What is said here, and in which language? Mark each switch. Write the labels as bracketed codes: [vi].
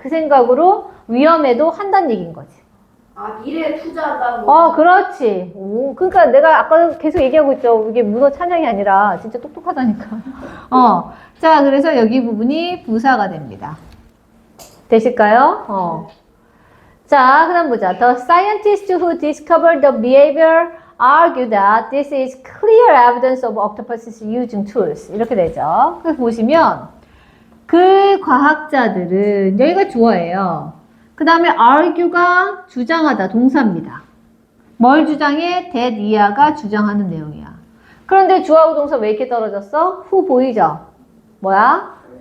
[ko] 그 생각으로 위험에도 한다는 얘기인 거지. 미래에 투자한다는 거. 그렇지. 그러니까 내가 아까 계속 얘기하고 있죠. 이게 문어 찬양이 아니라 진짜 똑똑하다니까. 자, 그래서 여기 부분이 부사가 됩니다. 되실까요? 자, 그다음 보자. [en] The scientists who discovered the behavior argue that this is clear evidence of octopuses using tools. [ko] 이렇게 되죠. 그래서 보시면 그 과학자들은 여기가 주어예요. 그 다음에 argue가 주장하다 동사입니다. 뭘 주장해? that 이하가 주장하는 내용이야. 그런데 주어하고 동사 왜 이렇게 떨어졌어? who 보이죠? 뭐야?